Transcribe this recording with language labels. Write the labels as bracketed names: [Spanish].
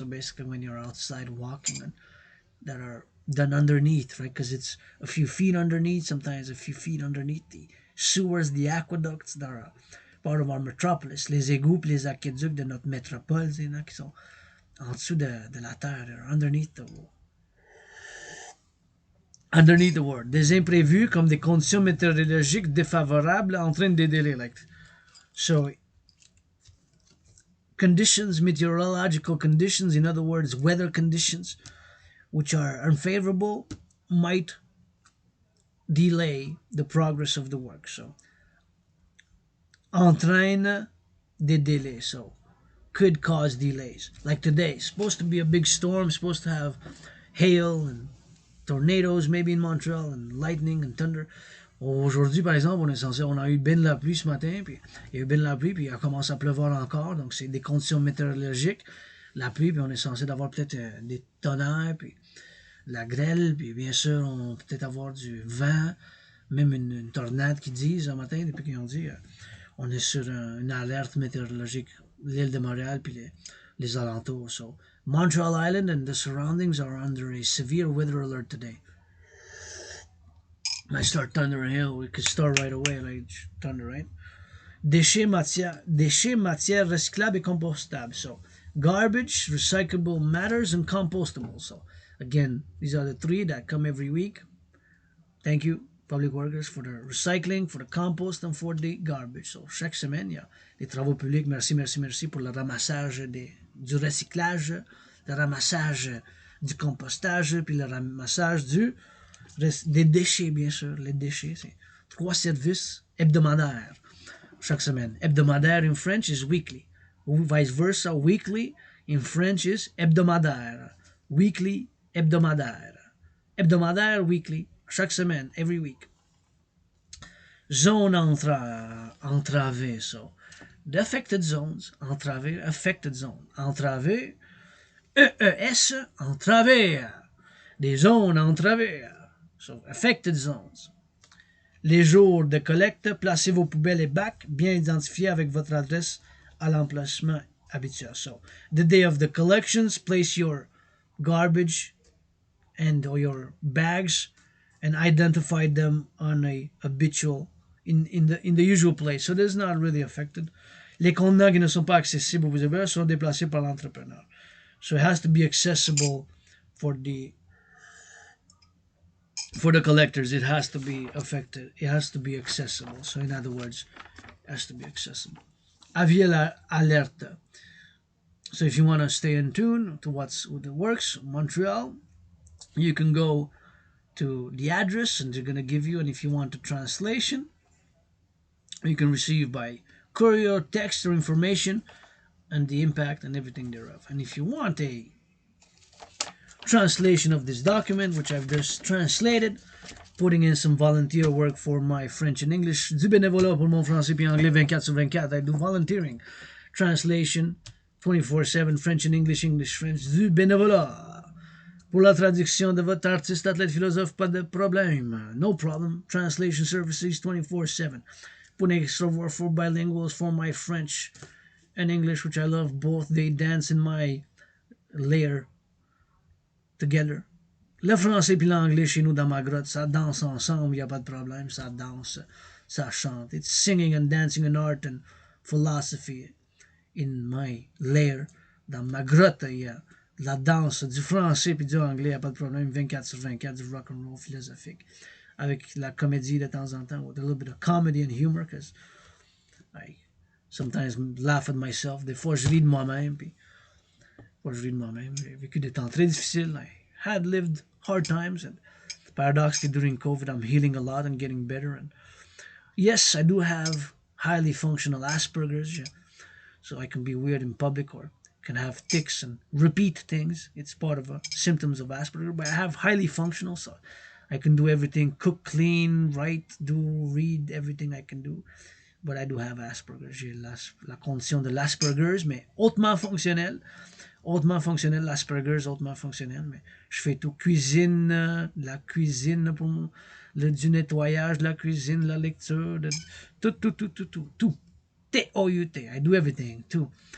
[English] So basically when you're outside walking, that are done underneath, right? Because it's a few feet underneath, sometimes a few feet underneath the sewers, the aqueducts that are part of our metropolis. [French] Les égouts, les aqueducs de notre métropole, qui sont en dessous de la terre, underneath the world. Des imprévus comme des conditions météorologiques défavorables entraînent des délais. [English] So, conditions, meteorological conditions, in other words, weather conditions, which are unfavorable, might delay the progress of the work. [French] So, entraîne des délais. [English] So, could cause delays. Like today, supposed to be a big storm, supposed to have hail and tornadoes maybe in Montreal and lightning and thunder. [French] Aujourd'hui, par exemple, on a eu bien de la pluie ce matin, puis il y a eu bien de la pluie, puis il a commencé à pleuvoir encore, donc c'est des conditions météorologiques, la pluie, puis on est censé avoir peut-être des tonnerres, puis la grêle, puis bien sûr, on peut peut-être avoir du vent, même une tornade qui disent ce matin, depuis qu'ils ont dit, on est sur une alerte météorologique, l'île de Montréal, puis les alentours. [English] So, Montreal Island and the surroundings are under a severe weather alert today. Might start thunder and hail. We could start right away, like thunder, right? [French] Déchets, matières recyclables et compostables. [English] So, garbage, recyclable matters, and compostable. So, again, these are the three that come every week. Thank you, public workers, for the recycling, for the compost, and for the garbage. [French] So, chaque semaine, il y a des travaux publics. Merci pour le ramassage du recyclage, le ramassage du compostage, puis le ramassage des déchets, bien sûr. Les déchets, c'est 3 services hebdomadaires chaque semaine. [English] Hebdomadaire in French is weekly. Ou vice versa, weekly in French is hebdomadaire. Weekly, hebdomadaire. Hebdomadaire, weekly, [French] chaque semaine, [English] every week. Zone entravée, so. The affected zones, entravé, affected zone. [French] Entravé, EES, entravé. Des zones entravées. [English] So, affected zones. [French] Les jours de collecte, placez vos poubelles et bacs bien identifiés avec votre adresse à l'emplacement habituel. [English] So, the day of the collections, place your garbage or your bags and identify them on a habitual, in the usual place. So, this is not really affected. [French] Les contenants qui ne sont pas accessibles aux usagers sont déplacés par l'entrepreneur. [English] So, it has to be accessible for the collectors, it has to be affected. It has to be accessible. So in other words, it has to be accessible. [French] Aviez l'alerte. [English] So if you want to stay in tune to what works, Montreal, you can go to the address and they're going to give you, and if you want a translation, you can receive by courier, text, or information and the impact and everything thereof. And if you want a translation of this document, which I've just translated, putting in some volunteer work for my French and English, [French] du bénévolat pour mon français puis anglais 24/24. [English] I do volunteering, translation 24/7, French and English, English, French, [French] du bénévolat. Pour la traduction de votre artiste, athlète, philosophe, pas de problème. [English] No problem. Translation services 24/7. Putting extra work for bilinguals for my French and English, which I love both. They dance in my layer together. [French] Le français puis l'anglais chez nous dans ma grotte, ça danse ensemble, il n'y a pas de problème, ça danse, ça chante. [English] It's singing and dancing and art and philosophy in my lair. [French] Dans ma grotte, il y a la danse du français puis du anglais, il n'y a pas de problème, 24/24, du rock and roll philosophique. Avec la comédie de temps en temps, [English] with a little bit of comedy and humor, because I sometimes laugh at myself. [French] Des fois, je ris de moi-même, puis j'ai vécu des temps très difficiles. [English] I had lived hard times, and paradoxically during COVID, I'm healing a lot and getting better. And yes, I do have highly functional Asperger's, yeah. So I can be weird in public or can have tics and repeat things. It's part of symptoms of Asperger, but I have highly functional, so I can do everything, cook, clean, write, read, everything I can do. But I do have Asperger's. [French] J'ai la condition de l'Asperger's, mais hautement fonctionnel. Hautement fonctionnel, l'Asperger's, hautement fonctionnel, mais je fais tout. Cuisine, la cuisine pour du nettoyage, de la cuisine, la lecture, tout. T-O-U-T. [English] I do everything, too.